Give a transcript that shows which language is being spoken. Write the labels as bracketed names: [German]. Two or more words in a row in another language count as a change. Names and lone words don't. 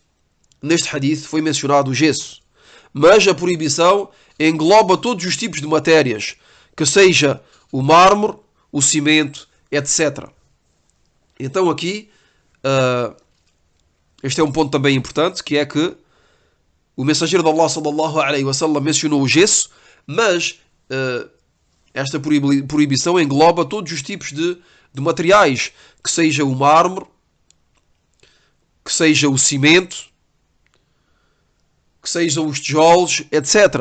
[Portuguese] Neste hadith foi mencionado o gesso. Mas a proibição engloba todos os tipos de matérias, que seja o mármore, o cimento, etc. Então aqui, este é um ponto também importante, que é que o mensageiro de Allah sallallahu alayhi wa sallam mencionou o gesso, mas esta proibição engloba todos os tipos de materiais, que seja o mármore, que seja o cimento, que sejam os tijolos, etc.